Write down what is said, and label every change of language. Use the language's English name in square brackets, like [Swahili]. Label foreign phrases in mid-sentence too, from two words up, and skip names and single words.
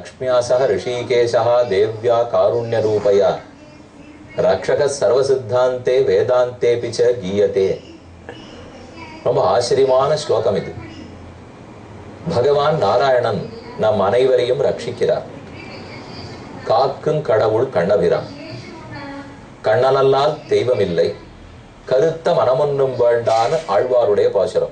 [Sanskrit] उपन्यासः ऋषिकेशः देव्या कारुण्यरूपया रक्षकः सर्वसिद्धान्ते वेदान्तेऽपि च गीयते. [Tamil] ரொம்ப ஆச்சரியமான ஸ்லோகம் இது. பகவான் நாராயணன் நம் அனைவரையும் ரட்சிக்கிறார். காக்கும் கடவுள் கண்ணபிரான். கண்ணனல்லால் தெய்வமில்லை, கருத்த மனமொன்னும் வேண்டான்னு ஆழ்வாருடைய பாசுரம்.